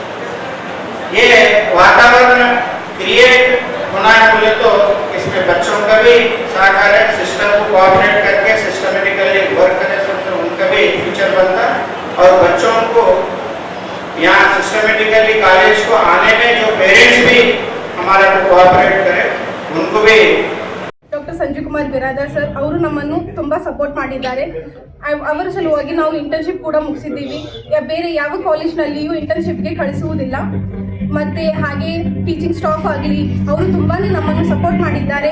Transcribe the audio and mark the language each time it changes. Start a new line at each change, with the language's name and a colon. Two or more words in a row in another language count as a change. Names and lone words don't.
Hindi: ये वातावरण क्रिएट होना है बोले तो इसमें बच्चों का भी सहकार है, सिस्टम को कोऑपरेट करके
English: systematically work
Hindi: करने से उनका भी फ्यूचर बनता है। और बच्चों को यहाँ
English: systematically college
Hindi: को आने में जो पेरेंट्स भी हमारे को कोऑपरेट करें उनको भी
Kannada: ಡಾಕ್ಟರ್ ಸಂಜೀವ್ ಕುಮಾರ್ ಬಿರಾದರ್ ಸರ್ ಅವರು ನಮ್ಮನ್ನು ತುಂಬ ಸಪೋರ್ಟ್ ಮಾಡಿದ್ದಾರೆ. ಅವರ ಸಲುವಾಗಿ ನಾವು ಇಂಟರ್ನ್ಶಿಪ್ ಕೂಡ ಮುಗಿಸಿದ್ದೀವಿ. ಬೇರೆ ಯಾವ ಕಾಲೇಜ್ನಲ್ಲಿಯೂ ಇಂಟರ್ನ್ಶಿಪ್ಗೆ ಕಳಿಸುವುದಿಲ್ಲ. ಮತ್ತು ಹಾಗೆ
English: teaching staff
Kannada: ಆಗಲಿ ಅವರು ತುಂಬಾ ನಮ್ಮನ್ನು ಸಪೋರ್ಟ್ ಮಾಡಿದ್ದಾರೆ.